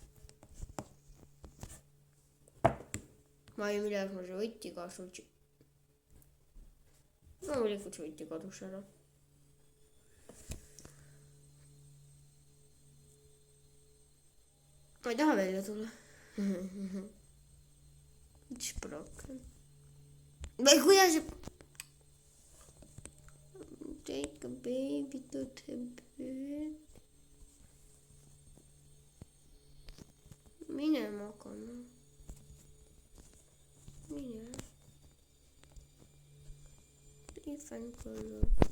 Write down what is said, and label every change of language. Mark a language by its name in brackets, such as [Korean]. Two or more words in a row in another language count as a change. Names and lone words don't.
[Estonian] ma ei midagi, ma see võti kaasa võtsin. loomulikult see võti kadus ära. ma ei taha välja tulla. [English] It's broken. [Estonian] või kuidas see... [English] Take a baby to the bed. [Estonian] mine magama. mine. [English] Leave and go.